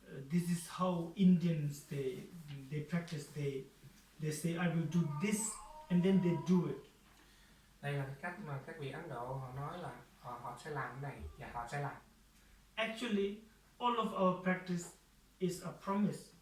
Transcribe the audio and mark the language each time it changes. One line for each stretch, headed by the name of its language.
English: This is how Indians they practice. They say I will do this and then they do it.
Vietnamese: Đây là cái cách mà các vị Ấn Độ họ nói là họ sẽ làm cái này và họ sẽ làm.
English: Actually, all of our practice is a promise.